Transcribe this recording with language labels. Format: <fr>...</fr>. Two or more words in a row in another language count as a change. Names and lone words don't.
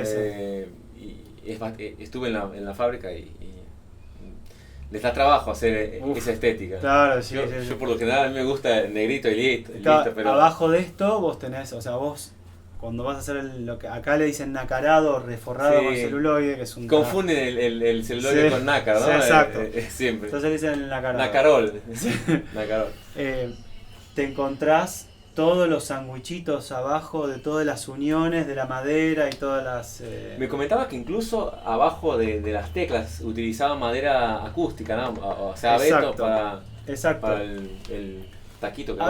<es>Y estuve en la fábrica y les da trabajo hacer esa estética. Claro, yo por lo general a mí me gusta el negrito y listo. Pero abajo de esto vos tenés, o sea, vos cuando vas a hacer lo que acá le dicen nacarado, reforrado con celuloide, que es un... Confunden el celuloide con nácar, ¿no? Sí, exacto. Siempre. Entonces le dicen el nacarado. Nacarol. Nacarol. Te encontrás todos los sandwichitos abajo de todas las uniones de la madera y todas las... Me comentaba que incluso abajo de las teclas utilizaban madera acústica, ¿no? O sea, abeto para el taquito que</es>